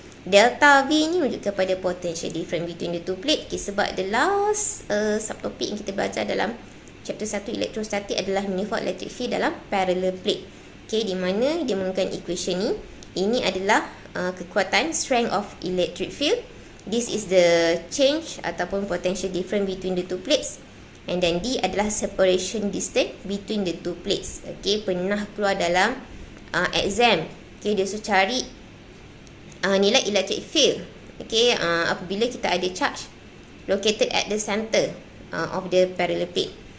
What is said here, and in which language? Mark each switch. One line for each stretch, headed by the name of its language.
English: Delta V
Malay: ni menunjuk kepada
English: potential difference between the two plate.
Malay: Okay, sebab
English: the last
Malay: subtopik yang kita belajar dalam chapter 1 elektrostatik adalah manifold electric field dalam parallel plate. Okay, di mana dia menggunakan equation ni. Ini adalah kekuatan
English: strength of electric field. This is the change
Malay: ataupun
English: potential difference between the two plates. And then D
Malay: adalah
English: separation distance between the two plates.
Malay: Okay, pernah keluar dalam exam. Okay, dia suruh cari nilai electric field. Okay, apabila kita ada
English: charge located at the center of the parallel plate.